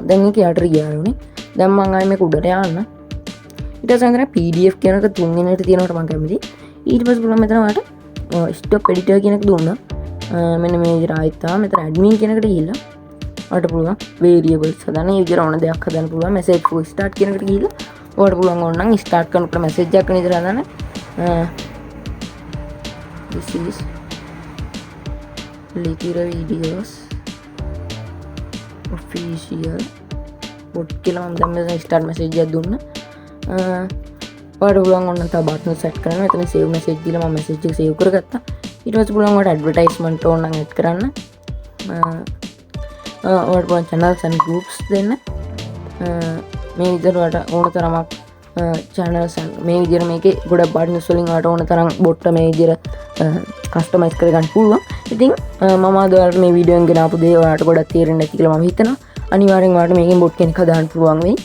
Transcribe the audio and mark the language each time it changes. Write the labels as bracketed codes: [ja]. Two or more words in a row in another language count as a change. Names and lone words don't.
[si] දැන් මේක යටට ගියා යාළුවනේ. දැන් මම ආයේ මේක උඩට යවන්න. ඊට පස්සේ අතන pdf කියන එක තුන්වෙනියට තියෙනවට මම කැමතියි. ඊට පස්සේ පුළුවන් මෙතන ඔයාලට [en] stop editor [si] කියන එක දුන්නා. මෙන්න මේ විදිහට ආයෙත් ආවා මෙතන admin කියන එකට ගිහිල්ලා ඔයාලට පුළුවන් variables හදන්න. මේ විදිහට ඕන දෙයක් හදන්න පුළුවන්. [en] message for start [si] කියන එකට ගිහිල්ලා ඔයාලට පුළුවන් ඕන නම් start කරනකොට message එකක් වෙන විදිහට හදන්න. [en] this is Lithira videos official bot [si] කියලා මම දැන් මෙතන [en] start message [si] එකක් දුන්නා. ඔයාලට පුළුවන් ඕන නම් තව button set කරන්න. මෙතන [en] save message [si] දීලා මම message එක save කරගත්තා. ඊට පස්සේ පුළුවන් ඔයාලට ඇඩ්වර්ටයිස්මන්ට් ඕන නම් ඇඩ් කරන්න. ඔයාලට පුළුවන් [en] channels and groups [si] දෙන්න. මේ විදිහට ඔයාලට ඕන තරමක් channels මේ විදිහට මේකේ ගොඩක් buttons වලින් ඔයාලට ඕන තරම් bot මේ විදිහට කස්ටමයිස් කරගන්න පුළුවන්. ඉතින් මම අද ඔයාලට මේ වීඩියෝ එකෙන් ගෙනාපු දේ ඔයාලට ගොඩක් තේරෙන්නේ නැති කියලා මම හිතනවා. අනිවාර්යෙන් ඔයාලට මේකෙන් bot කෙනෙක් හදාන්න පුළුවන් වෙයි.